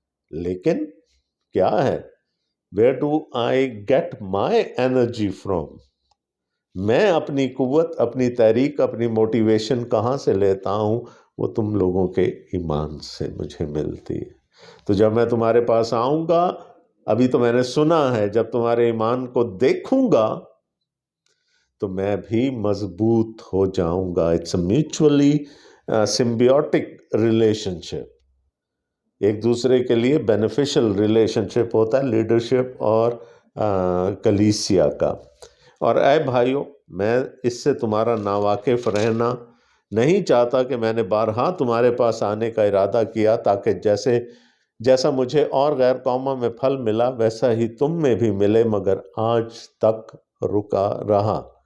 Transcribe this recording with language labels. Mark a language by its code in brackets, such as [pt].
[ur] لیکن کیا ہے؟ [en] Where do I get my energy from? [ur] میں اپنی قوت، اپنی تحریک، اپنی موٹیویشن کہاں سے لیتا ہوں؟ وہ تم لوگوں کے ایمان سے مجھے ملتی ہے. تو جب میں تمہارے پاس آؤں گا، ابھی تو میں نے سنا ہے، جب تمہارے ایمان کو دیکھوں گا تو میں بھی مضبوط ہو جاؤں گا. [en] It's a mutually symbiotic relationship. [ur] ایک دوسرے کے لیے بینیفیشل ریلیشن شپ ہوتا ہے لیڈرشپ اور کلیسیا کا. اور اے بھائیو، میں اس سے تمہارا ناواقف رہنا نہیں چاہتا کہ میں نے بارہا تمہارے پاس آنے کا ارادہ کیا تاکہ جیسا مجھے اور غیر قوموں میں پھل ملا ویسا ہی تم میں بھی ملے، مگر آج تک رکا رہا۔